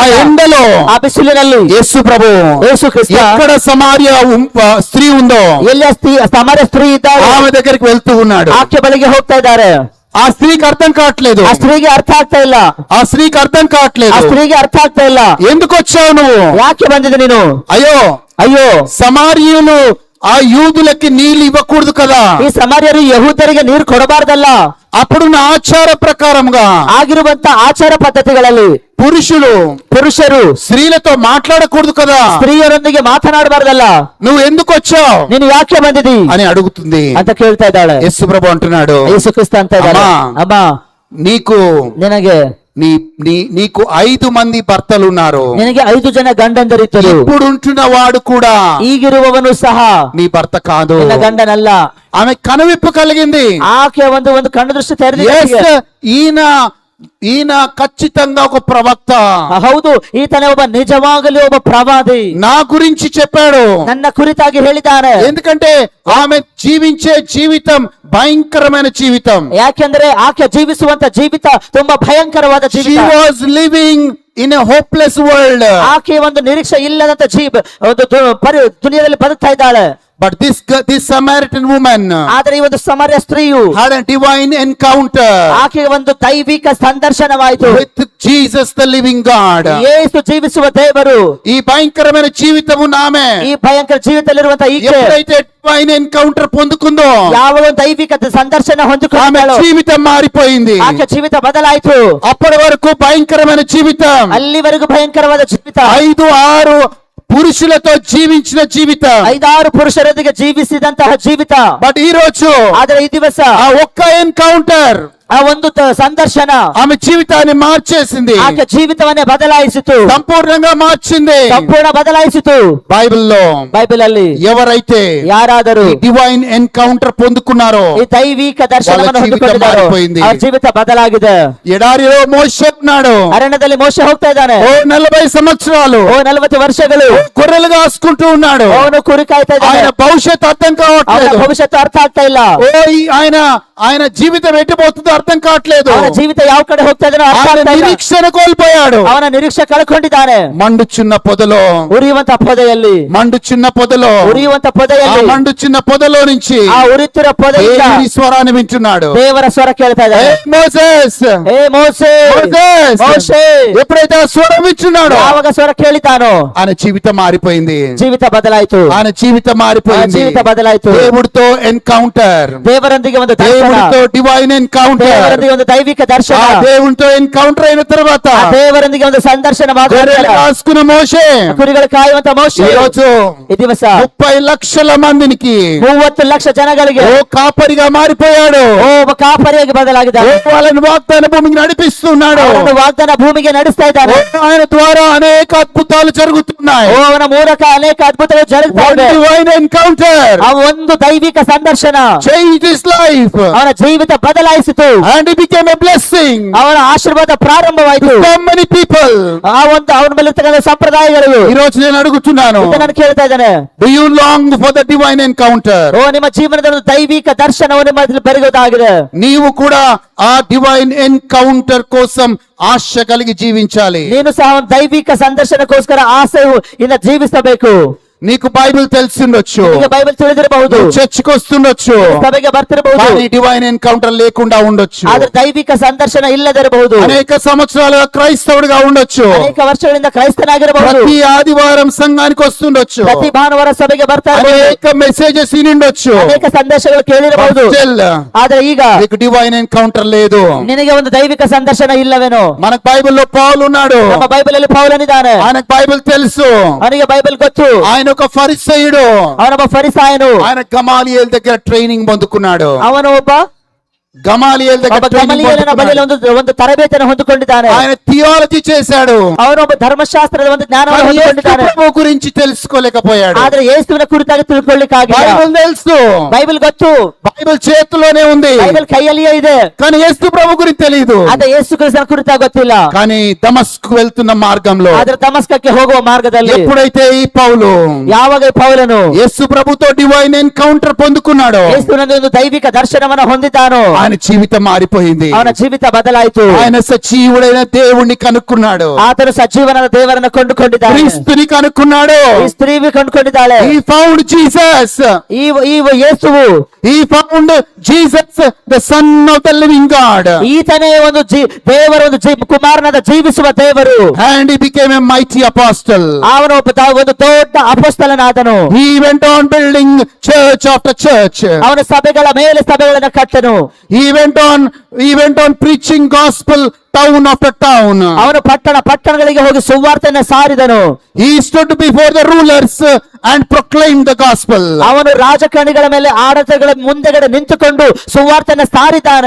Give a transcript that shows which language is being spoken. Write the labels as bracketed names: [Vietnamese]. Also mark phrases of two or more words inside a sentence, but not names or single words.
[Kannada] ಸಮಯ. [Telugu] ఎండలో [Kannada] ಆ ಬಿಸಿಲಿನಲ್ಲಿ [Telugu] యేసు ప్రభు [Kannada] ಯೇಸು ಕ್ರಿಸ್ತ [Telugu] ఎక్కడ సమార్య స్త్రీ ఉందో [Kannada] ಎಲ್ಲ ಸಮಾರ್ಯ ಸ್ತ್ರೀ ಇದ್ದಾರೆ. [Telugu] ఆమె దగ్గరికి వెళ్తూ ఉన్నాడు. [Kannada] ಆಕೆ ಬಳಿಗೆ ಹೋಗ್ತಾ ಇದ್ದಾರೆ. [Telugu] ఆ స్త్రీకి అర్థం కావట్లేదు. [Kannada] ಆ ಸ್ತ್ರೀಗೆ ಅರ್ಥ ಆಗ್ತಾ ಇಲ್ಲ. [Telugu] ఆ స్త్రీకి అర్థం కావట్లేదు. [Kannada] ಆ ಸ್ತ್ರೀಗೆ ಅರ್ಥ ಆಗ್ತಾ ಇಲ್ಲ. [Telugu] ఎందుకు వచ్చావు నువ్వు? [Kannada] ಯಾಕೆ ಬಂದಿದೆ ನೀನು? ಅಯ್ಯೋ [Telugu] సమార్యులు ఆ యూదులకి నీళ్ళు ఇవ్వకూడదు కదా. [Kannada] ಈ ಸಮಾರ್ಯರು ಯಹೂದರಿಗೆ ನೀರು ಕೊಡಬಾರ್ದಲ್ಲ. [Telugu] అప్పుడున్న ఆచార ప్రకారంగా [Kannada] ಆಗಿರುವಂತ ಆಚಾರ ಪದ್ಧತಿಗಳಲ್ಲಿ పురుషರು [Telugu] స్త్రీలతో మాట్లాడకూడదు కదా. [Kannada] ಸ್ತ್ರೀಯರೊಂದಿಗೆ ಮಾತನಾಡಬಾರ್ದಲ್ಲ. [Telugu] నువ్వు ఎందుకు వచ్చావు? [Kannada] ನೀನು ಯಾಕೆ ಬಂದಿದಿ [Telugu] అని అడుగుతుంది [Kannada] ಅಂತ ಕೇಳ್ತಾ ಇದ್ದಾಳೆ. [Telugu] యేసు ప్రభు అంటున్నాడు, [Kannada] ಯೇಸು ಕ್ರಿಸ್ತ ಅಂತ ಇದ್ದಾನೆ, ಅಮ್ಮ [Telugu] నీకు [Kannada] ನಿನಗೆ [Telugu] నీకు 5 మంది ಭರ್ತలు ఉన్నారు. [Kannada] ನಿನಗೆ 5 ಜನ ಗಂಡಂದರಿದ್ದರು. [Telugu] ఇప్పుడు ఉంటున్న వాడు కూడా [Kannada] ಈಗಿರುವವನು ಸಹ [Telugu] నీ భర్త కాదు. [Kannada] ನಿನ್ನ ಗಂಡನಲ್ಲ. [Telugu] ఆమె కనువిప్పు కలిగింది. [Kannada] ಆಕೆ ಒಂದು ಕಣ್ಣು ದೃಷ್ಟಿ ತೆರೆದಿದೆ. [Telugu] ఈయన ఖచ్చితంగా ఒక ప్రవక్త. [Kannada] ಹೌದು, ಈತನೇ ಒಬ್ಬ ನಿಜವಾಗಲೂ ಒಬ್ಬ ಪ್ರವಾದಿ. [Telugu] నా గురించి చెప్పాడు, [Kannada] ನನ್ನ ಕುರಿತಾಗಿ ಹೇಳಿದ್ದಾನೆ. [Telugu] ఎందుకంటే ఆమె జీవించే జీవితం భయంకరమైన జీవితం. [Kannada] ಯಾಕೆಂದ್ರೆ ಆಕೆ ಜೀವಿಸುವಂತ ಜೀವಿತ ತುಂಬಾ ಭಯಂಕರವಾದ [English] She [Kannada] ಜೀವಿತ. [English] was living in a hopeless world. [Kannada] ಆಕೆ ಒಂದು ನಿರೀಕ್ಷೆ ಇಲ್ಲದಂತ ದುನಿಯಾದಲ್ಲಿ ಬದುಕ್ತಾ ಇದ್ದಾಳೆ. [English] But this Samaritan woman [Kannada] ಆದ್ರೆ ಈ ಒಂದು ಸಮರ್ಯ ಸ್ತ್ರೀಯು [English] had a divine encounter [Kannada] ಆಕೆಗೆ ಒಂದು ದೈವಿಕ ಸಂದರ್ಶನವಾಯಿತು [English] with Jesus the living God. [Kannada] ಯೇಸು ಜೀವಿಸುವ ದೇವರು. [Telugu] ఈ భయంకరమైన జీవితం ఉన్న ఆమె [Kannada] ಈ ಭಯಂಕರ ಜೀವಿತದಲ್ಲಿರುವಂತ ಈಕೆ [Telugu] ఎప్పుడైతే [English] divine encounter [Telugu] పొందుకుందో [Kannada] ಯಾವ ಒಂದು ದೈವಿಕ ಸಂದರ್ಶನ [Telugu] ఆమె [Kannada] ಹೊಂದಿಕೊಂಡಳು, [Telugu] జీవితం మారిపోయింది. [Kannada] ಆಕೆ ಜೀವಿತ ಬದಲಾಯಿತು. [Telugu] అప్పటి వరకు భయంకరమైన జీవితం, [Kannada] ಅಲ್ಲಿವರೆಗೂ ಭಯಂಕರವಾದ ಜೀವಿತ, [Telugu] 5-6 పురుషులతో జీవించిన జీవితం, [Kannada] 5-6 పురుషರೊಂದಿಗೆ ಜೀವಿಸಿದಂತಹ ಜೀವಿತ. [Telugu] బట్ ఈ రోజు [Kannada] ಆದ್ರೆ ಈ ದಿವಸ [Telugu] ఆ ఒక్క ఎన్కౌంటర్ [Kannada] ಆ ಒಂದು ಸಂದರ್ಶನ [Telugu] ఆమె జీవితాన్ని మార్చేసింది, [Kannada] ಆಕೆ ಜೀವಿತವನ್ನೇ ಬದಲಾಯಿಸಿತು, [Telugu] సంపూర్ణంగా మార్చింది. [Kannada] ಸಂಪೂರ್ಣ ಬದಲಾಯಿಸಿತು. [Telugu] బైబిల్లో [Kannada] ಬೈಬಲ್ ಅಲ್ಲಿ [Telugu] ఎవరైతే [Kannada] ಯಾರಾದರೂ [English] divine encounter [Telugu] పొందుకున్నారో [Kannada] ಈ ದೈವಿಕ ದರ್ಶನವನ್ನು [Telugu] వాళ్ళ జీవితం [Kannada] ಹೊಂದಿಕೊಂಡಿದ್ದಾರೋ [Telugu] మారిపోయింది. [Kannada] ಅವರ ಜೀವಿತ ಬದಲಾಗಿದೆ. [Telugu] ఎడారిలో మోషే ఉన్నాడు. [Kannada] ಅರಣ್ಯದಲ್ಲಿ ಮೋಶೆ ಹೋಗ್ತಾ ಇದ್ದಾನೆ. [Telugu] 40 సంవత్సరాలు [Kannada] 40 ವರ್ಷಗಳು [Telugu] గొర్రెలు కాసుకుంటూ ఉన్నాడు. [Kannada] ಅವನು ಕುರಿ ಕಾಯ್ತಾ ಇದ್ದಾನೆ. [Telugu] ఆయన భవిష్యత్తు అర్థం [Kannada] ಅವನ [Telugu] కావట్లేదు. [Kannada] ಭವಿಷ್ಯತ್ತು ಅರ್ಥ ಆಗ್ತಾ ಇಲ್ಲ. [Telugu] ఆయన జీవితం ఎట్టిపోతుందో అర్థం కావట్లేదు. [Kannada] ಅವನ ಜೀವಿತ ಯಾವ ಕಡೆ ಹೋಗ್ತಾ ಇದ್ದಾನೋ ಅರ್ಥ [Telugu] ఆయన [Kannada] ಆಗ್ತಾ ಇಲ್ಲ. [Telugu] నిరీక్షణ కోల్పోయాడు. [Kannada] ಅವನ ನಿರೀಕ್ಷೆ ಕಳ್ಕೊಂಡಿದ್ದಾನೆ. [Telugu] మండుచున్న పొదలో [Kannada] ಉರಿಯುವಂತ ಪೊದೆಯಲ್ಲಿ ಉರಿಯುವಂತ ಪೊದೆಯಲ್ಲಿ [Telugu] మండుచున్న పొదలో నుంచి [Kannada] ಆ ಉರಿಯುತ್ತಿರುವ ಪೊದೆಯಿಂದ [Telugu] దేవుని స్వరాన్ని వింటున్నాడు. [Kannada] ದೇವರ ಸ್ವರ ಕೇಳ್ತಾ ಇದ್ದಾನೆ. [Telugu] మోసెస్ [Kannada] ಮೋಸೆ ಮೋಶೆ [Telugu] ఎప్పుడైతే ఆ స్వరం వింటున్నాడో [Kannada] ಯಾವಾಗ ಸ್ವರ ಕೇಳಿತಾನೋ [Telugu] ఆయన జీవితం మారిపోయింది. [Kannada] ಜೀವಿತ ಬದಲಾಯಿತು. [Telugu] ఆయన జీవితం మారిపోయింది. [Kannada] ಜೀವಿತ ಬದಲಾಯಿತು. [Telugu] దేవుడితో ఎన్కౌంటర్, [Kannada] ದೇವರೊಂದಿಗೆ ಒಂದು ದರ್ಶನ, [Telugu] దేవుడితో [English] divine encounter, [Kannada] ದೇವರೊಂದಿಗೆ ಒಂದು ದೈವಿಕ ದರ್ಶನ, [Telugu] ఆ దేవునితో ఎన్కౌంటర్ అయిన తర్వాత [Kannada] ಆ ದೇವರೊಂದಿಗೆ ಒಂದು ಸಂದರ್ಶನ [Telugu] గొర్రెలు కాసుకున్న మోషే [Kannada] ಕುರಿಗಳು ಕಾಯುವಂತ ಮೋಶೆ [Telugu] ఈ రోజు [Kannada] ಈ ದಿವಸ [Telugu] 30 లక్షల మందికి [Kannada] 30 ಲಕ್ಷ ಜನಗಳಿಗೆ [Telugu] ఓ కాపరిగా మారిపోయాడు. [Kannada] ಒಬ್ಬ ಕಾಪರಿಯಾಗಿ ಬದಲಾಗಿದ್ದಾನೆ. [Telugu] వాళ్ళని వాగ్దాన భూమికి నడిపిస్తున్నాడు. [Kannada] ಅವನು ವಾಗ್ದಾನ ಭೂಮಿಗೆ ನಡೆಸ್ತಾ ಇದ್ದಾನೆ. [Telugu] ఆయన ద్వారా అనేక అద్భుతాలు జరుగుతున్నాయి. [Kannada] ಅವನ ಮೂಲಕ ಅನೇಕ ಅದ್ಭುತಗಳು ಜರುಗ್ತಾ ಇದೆ. [English] divine encounter [Kannada] ಆ ಒಂದು ದೈವಿಕ ಸಂದರ್ಶನ [English] changed his life [Kannada] ಅವನ ಜೀವಿತ ಬದಲಾಯಿಸಿತು. [English] and he became a blessing. [Kannada] ಅವನ ಆಶೀರ್ವಾದ ಪ್ರಾರಂಭವಾಯಿತು. [English] So many people. [Kannada] ಆ ಒಂದು ಅವನ ಮೇಲೆ ಇರ್ತಕ್ಕಂಥ ಸಂಪ್ರದಾಯಗಳು [Telugu] ఈ రోజు నేను అడుగుతున్నాను, [Kannada] ನಾನು ಕೇಳ್ತಾ ಇದ್ದೇನೆ, [English] do you long for the divine encounter? [Kannada] ಓ ನಿಮ್ಮ ಜೀವನದ ಒಂದು ದೈವಿಕ ದರ್ಶನವು ನಿಮ್ಮ ಬೆರಗುವುದಾಗಿದೆ. [Telugu] నీవు కూడా ఆ [English] divine encounter [Telugu] కోసం ఆశ కలిగి జీవించాలి. [Kannada] ನೀನು ಸಹ ಒಂದು ದೈವಿಕ ಸಂದರ್ಶನಕ್ಕೋಸ್ಕರ ಆಸೆಯು ಇಂದ ಜೀವಿಸಬೇಕು. [Telugu] నీకు బైబిల్ తెలిసి ఉండొచ్చు, [Kannada] ನಿಮಗೆ ಬೈಬಲ್ ತಿಳಿದಿರಬಹುದು, [Telugu] చర్చికి వస్తుండొచ్చు, [Kannada] ಸಭೆಗೆ ಬರ್ತಿರಬಹುದು, [Telugu] కానీ [English] divine encounter [Telugu] లేకుండా ఉండొచ్చు. [Kannada] ಆದ್ರೆ ದೈವಿಕ ಸಂದರ್ಶನ ಇಲ್ಲದಿರಬಹುದು. [Telugu] అనేక సంవత్సరాలుగా క్రైస్తవుడిగా ఉండొచ్చు, [Kannada] ಅನೇಕ ವರ್ಷಗಳಿಂದ ಕ್ರೈಸ್ತನಾಗಿರಬಹುದು, [Telugu] ప్రతి ఆదివారం సంఘానికి వస్తుండొచ్చు, [Kannada] ಪ್ರತಿ ಭಾನುವಾರ ಸಭೆಗೆ ಬರ್ತಾ ಇರಬಹುದು, [Telugu] అనేక మెసేజెస్ వినుండొచ్చు, [Kannada] ಅನೇಕ ಸಂದೇಶಗಳು ಕೇಳಿರಬಹುದು. ಆದ್ರೆ ಈಗ [Telugu] నీకు [English] divine encounter [Telugu] లేదు. [Kannada] ನಿನಗೆ ಒಂದು ದೈವಿಕ ಸಂದರ್ಶನ ಇಲ್ಲವೇನೋ? [Telugu] మనకు బైబిల్లో పౌలు ఉన్నాడు, [Kannada] ನಮ್ಮ ಬೈಬಲ್ ಅಲ್ಲಿ ಪೌಲನಿದ್ದಾನೆ, [Telugu] ఆయనకు బైబిల్ తెలుసు, [Kannada] ಅವನಿಗೆ ಬೈಬಲ್ ಗೊತ್ತು, [Telugu] ఆయన ఒక ఫరిసయుడు, [Kannada] ಅವನೊಬ್ಬ ಫರಿಸಾಯನು, [Telugu] ఆయన గమాలియేల్ దగ్గర ట్రైనింగ్ పొందుకున్నాడు. [Kannada] ಅವನು ಒಬ್ಬ [Telugu] గమాలియేల్ దగ్గర ట్రైనింగ్ [Kannada] ಗಮಲಿಯೇಲನ ಬಳಿಯಲ್ಲಿ [Telugu] పొందుకున్నాడు. [Kannada] ಒಂದು ತರಬೇತಿಯನ್ನು ಹೊಂದಿಕೊಂಡಿದ್ದಾನೆ. [Telugu] ఆయన థియాలజీ చేశాడు, [Kannada] ಅವನೊಬ್ಬ ಧರ್ಮಶಾಸ್ತ್ರದ ಒಂದು ಜ್ಞಾನವನ್ನು [Telugu] కానీ యేసు [Kannada] ಹೊಂದಿಕೊಂಡಿದ್ದಾನೆ. [Telugu] ప్రభు గురించి తెలుసుకోలేకపోయాడు. [Kannada] ಆದ್ರೆ ಯೇಸುವಿನ ಕುರಿತಾಗಿ ತಿಳ್ಕೊಳ್ಳಿಕ್ಕಾಗಿಲ್ಲ. [Telugu] బైబిల్ తెలుసు, [Kannada] ಬೈಬಲ್ ಗೊತ್ತು, [Telugu] బైబిల్ చేతిలోనే ఉంది, [Kannada] ಬೈಬಲ್ ಕೈಯಲ್ಲಿಯೇ ಇದೆ, [Telugu] కానీ యేసు ప్రభు గురించి తెలియదు. [Kannada] ಆದ್ರೆ ಯೇಸು ಕ್ರಿಸ್ತನ ಕುರಿತಾಗಿ ಗೊತ್ತಿಲ್ಲ. [Telugu] కానీ దమస్కు వెళ్తున్న మార్గంలో [Kannada] ಆದ್ರೆ ದಮಸ್ಕಕ್ಕೆ ಹೋಗುವ ಮಾರ್ಗದಲ್ಲಿ [Telugu] ఎప్పుడైతే ఈ పౌలు [Kannada] ಯಾವಾಗ ಈ ಪೌಲನು [Telugu] యేసు ప్రభుతో [English] divine encounter [Telugu] పొందుకున్నాడో [Kannada] ಯೇಸುವಿನ ಒಂದು ದೈವಿಕ ದರ್ಶನವನ್ನು ಹೊಂದಿದ್ದಾನೋ [Telugu] ఆయన జీవితం మారిపోయింది. [Kannada] ಅವನ ಜೀವಿತ ಬದಲಾಯಿತು. [Telugu] ఆయన సజీవుడైన దేవుణ్ణి కనుక్కున్నాడు, [Kannada] ಆತನು ಸಜೀವನಾದ ದೇವರನ್ನು ಕೊಂಡುಕೊಂಡಿದ್ದಾನೆ. [Telugu] క్రీస్తుని కనుక్కున్నాడు. [Kannada] ಈ ಸ್ತ್ರೀ ಕೊಂಡುಕೊಂಡಿದ್ದಾಳೆ. [English] He found Jesus. [Kannada] ಈ ಯೇಸುವು [English] He found Jesus, the Son of the living God. [Kannada] ಈತನೇ ಒಂದು ದೇವರ ಒಂದು ಕುಮಾರನಾದ ಜೀವಿಸುವ ದೇವರು. [English] And he became a mighty apostle. [Kannada] ಅವನು ಒಂದು ದೊಡ್ಡ ಅಪೊಸ್ತಲನಾದನು. [English] He went on building church after church. [Kannada] ಅವನ ಸಭೆಗಳ ಮೇಲೆ ಸಭೆಗಳನ್ನು ಕಟ್ಟನು. [English] He went on preaching gospel town after town. [Kannada] ಅವನು ಪಟ್ಟಣಗಳಿಗೆ ಹೋಗಿ ಸುವಾರ್ತೆಯನ್ನು ಸಾರಿದನು. [English] He stood before the rulers and proclaimed the gospel. [Kannada] ಅವನು ರಾಜಕಾರಣಿಗಳ ಮೇಲೆ ಆಡಳಿತಗಳ ಮುಂದೆಗಡೆ ನಿಂತುಕೊಂಡು ಸುವಾರ್ತೆಯನ್ನು ಸಾರಿದ್ದಾನೆ.